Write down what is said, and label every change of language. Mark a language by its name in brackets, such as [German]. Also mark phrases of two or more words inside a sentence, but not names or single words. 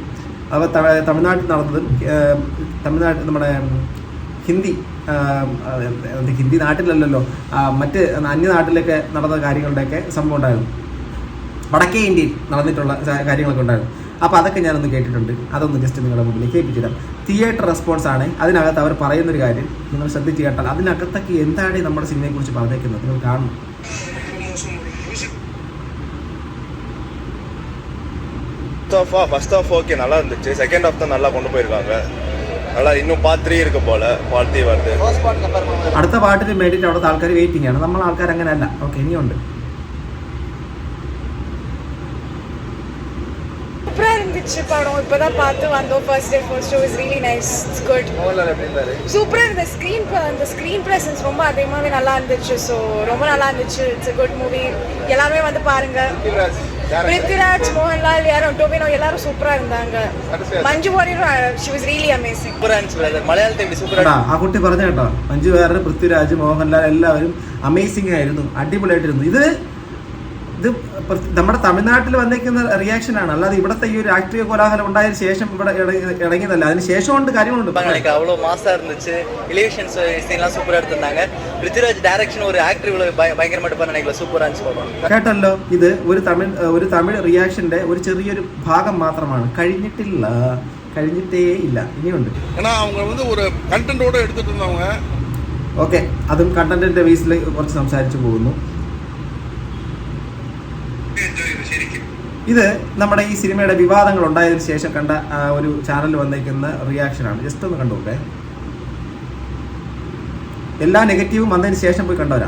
[Malayalam] അപ്പോൾ തമിഴ്നാട്ടിൽ നടന്നതും നമ്മുടെ ഹിന്ദി നാട്ടിലല്ലല്ലോ, മറ്റ് അന്യനാട്ടിലൊക്കെ നടന്ന കാര്യങ്ങളുടെയൊക്കെ സംഭവം ഉണ്ടായിരുന്നു. വടക്കേ ഇന്ത്യയിൽ നടന്നിട്ടുള്ള കാര്യങ്ങളൊക്കെ ഉണ്ടായിരുന്നു. അപ്പോൾ അതൊക്കെ ഞാനൊന്ന് കേട്ടിട്ടുണ്ട്. അതൊന്ന് ജസ്റ്റ് നിങ്ങളുടെ മുമ്പിൽ കേൾപ്പിച്ചു തരാം. [English] theatre response [Malayalam] ആണ്. അതിനകത്ത് അവർ പറയുന്നൊരു കാര്യം നിങ്ങൾ ശ്രദ്ധിച്ച് കേട്ടാൽ അതിനകത്തൊക്കെ എന്താണ് നമ്മുടെ സിനിമയെക്കുറിച്ച് പറഞ്ഞേക്കുന്നത് നിങ്ങൾ കാണും. [English] first half [Tamil] ஓகே நல்லா இருந்துச்சு. [English] second half [Tamil] தான் நல்லா கொண்டு போயிருக்காங்க. நல்லா இன்னும் பார்ட் 3 இருக்கு போல, பார்ட் 3 வருது. [Malayalam] അടുത്ത പാട്ടിന് വേണ്ടിയിട്ട് അവിടുത്തെ ആൾക്കാർ വെയിറ്റിംഗ് ആണ്. നമ്മളെ ആൾക്കാർ അങ്ങനെ അല്ല. ഓക്കെ, ഇനിയുണ്ട്. [Tamil] சூப்பரா இருந்துச்சு படம். இப்பதான் பார்த்து வந்தோம். [English] first show is really nice. it's good. [Tamil] சூப்பரா இருந்துச்சு. அந்த [English] screen presence [Tamil] ரொம்ப அதிகமாவே நல்லா இருந்துச்சு. ஸோ ரொம்ப நல்லா இருந்துச்சு. [English] it's a good movie. [Tamil] எல்லாமே வந்து பாருங்க. பிருத்விராஜ், மோகன்லால், டோபினோ எல்லாரும் சூப்பரா இருந்தாங்க. [English] மஞ்சு வாரியர் she was really amazing. [Malayalam] മലയാളത്തെ സൂപ്പർ. ആ കുട്ടി പറഞ്ഞ കേട്ടോ, മഞ്ജു വാര്യർ, പൃഥ്വിരാജ്, മോഹൻലാൽ എല്ലാവരും അമേസിംഗ് ആയിരുന്നു, അടിപൊളിയായിട്ടിരുന്നു. ഇത് നമ്മുടെ തമിഴ്നാട്ടിൽ വന്നേക്കുന്ന റിയാക്ഷൻ ആണ്, അല്ലാതെ ഇവിടുത്തെ ഈ ഒരു രാഷ്ട്രീയ കോലാഹലം ഉണ്ടായതിനു ശേഷം ഇവിടെ ഇറങ്ങിയതല്ല. അതിന് ശേഷമുണ്ട് കാര്യങ്ങളുണ്ട്. [Tamil] அவ்வளோ மாசா இருந்துச்சு. எலிவேஷன்ஸ் சீன்லாம் சூப்பரா எடுத்திருந்தாங்க. பிருத்விராஜ் டைரக்ஷன் ஒரு ஆக்டர் இவ்வளவு பயங்கரமா எடுப்பாரு நினைக்கல. சூப்பரா இருந்துச்சு. [Malayalam] കേട്ടല്ലോ, ഇത് ഒരു തമിഴ് റിയാക്ഷന്റെ ഒരു ചെറിയൊരു ഭാഗം മാത്രമാണ്. കഴിഞ്ഞിട്ടേ ഇല്ല, ഇനിയുണ്ട്. [Tamil] ஏன்னா அவங்க வந்து ஒரு கண்டென்ட்டோட எடுத்துட்டு இருந்தவங்க. [Malayalam] ഓക്കെ, അതും കണ്ടന്റിന്റെ ബേസിൽ കുറച്ച് സംസാരിച്ചു പോകുന്നു. ഇത് നമ്മുടെ ഈ സിനിമയുടെ വിവാദങ്ങൾ ഉണ്ടായതിനു ശേഷം കണ്ട ഒരു ചാനലിൽ വന്നേക്കുന്ന റിയാക്ഷനാണ്. ജസ്റ്റ് ഒന്ന് കണ്ടോട്ടെ. എല്ലാ നെഗറ്റീവും വന്നതിന് ശേഷം പോയി കണ്ടവരാ.